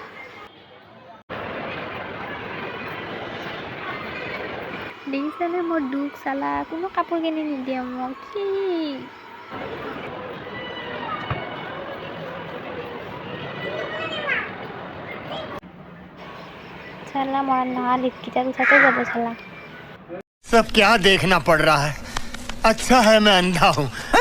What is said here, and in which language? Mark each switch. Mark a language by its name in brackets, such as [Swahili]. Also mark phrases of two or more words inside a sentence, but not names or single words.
[Assamese] দেখিছেনে মোৰ দুখ চালা, কোনো কাপোৰ কিনি নিদিয়ে মোক কি। চালা মৰা নহয়, লিপকেইটা পিছতে যাব চালা। [Hindi] सब क्या देखना पड़ रहा है। अच्छा है मैं अंधा हूँ।